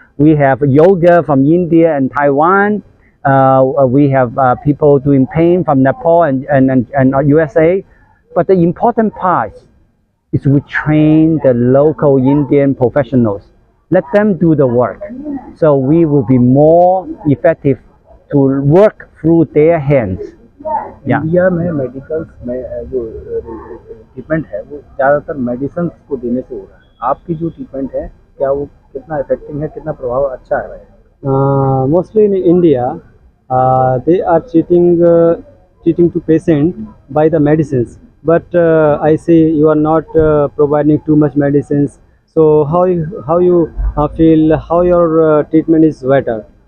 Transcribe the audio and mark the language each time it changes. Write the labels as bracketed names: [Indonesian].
[English] We have yoga from India and Taiwan. We have people doing pain from Nepal and USA. But the important part is we train the local Indian professionals. Let them do the work. So we will be more effective to work through their hands. [Hindi] India में medicals में जो treatment है वो ज़्यादातर medicine को देने से हो रहा है। आपकी जो ट्रीटमेंट है क्या वो कितना इफेक्टिव है, कितना प्रभाव अच्छा है? [English] Mostly in India, they are treating to patient by the medicines. But I see you are not providing too much medicines. So how you feel? How your treatment is better?